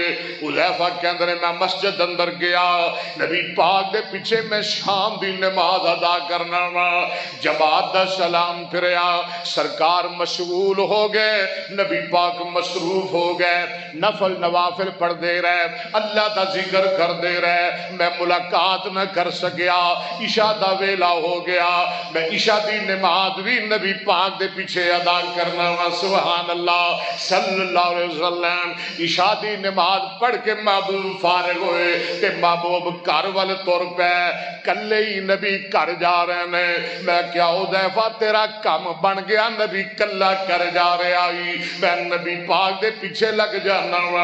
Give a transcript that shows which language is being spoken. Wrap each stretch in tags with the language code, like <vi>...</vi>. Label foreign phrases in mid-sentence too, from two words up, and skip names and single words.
<pa>حذیفہ کہندے نے میں مسجد اندر گیا، نبی پاک دے پیچھے میں شام دی نماز ادا کرنا واں، جماعت دا سلام پھریا، سرکار مشغول ہو گئے، نبی پاک مصروف ہو گئے، نفل نوافل پڑھتے رہے، اللہ دا ذکر کرتے رہے، میں ملاقات نہ کر سکیا. عشاء دا ویلا ہو گیا، میں عشاء دی نماز بھی نبی پاک دے پیچھے ادا کرنا واں.</pa> <ar>سبحان الله صلى الله عليه وسلم</ar> <pa>عشاء دی نماز پڑھ کے محبوب فارغ ہوئے تے محبوب گھر وال ٹر پئے، کلے ہی نبی گھر جا رہے نے. میں کیا حذیفہ تیرا کام بن گیا، نبی کلا کر جا رہا ہی، میں نبی پاک دے پیچھے لگ جانا واں.</pa>